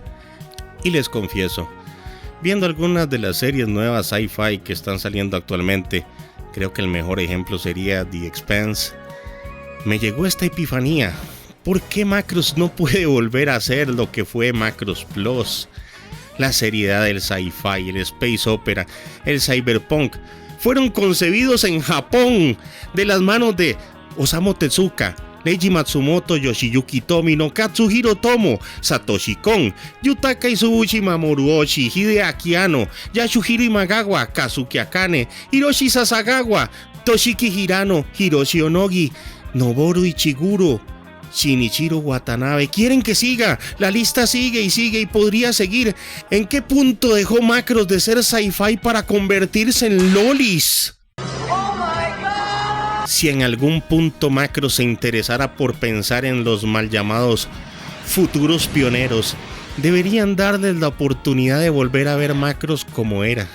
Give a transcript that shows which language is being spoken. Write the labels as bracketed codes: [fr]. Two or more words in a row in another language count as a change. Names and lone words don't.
[es] Y les confieso, viendo algunas de las series nuevas sci-fi que están saliendo actualmente, creo que el mejor ejemplo sería The Expanse. Me llegó esta epifanía. ¿Por qué Macross no puede volver a ser lo que fue Macross Plus? La seriedad del sci-fi, el [en] space opera, [es] el cyberpunk fueron concebidos en Japón de las manos de Osamu Tezuka, Leiji Matsumoto, Yoshiyuki Tomino, Katsuhiro Tomo, Satoshi Kon, Yutaka Izubushi Mamoruoshi, Hideaki Anno, Yasuhiro Imagawa, Kazuki Akane, Hiroshi Sasagawa, Toshiki Hirano, Hiroshi Onogi, Noboru Ichiguro, Shinichiro Watanabe. ¿Quieren que siga? La lista sigue y podría seguir. ¿En qué punto dejó Macross de ser sci-fi para convertirse en lolis? Si en algún punto Macross se interesara por pensar en los mal llamados futuros pioneros, deberían darles la oportunidad de volver a ver Macross como era.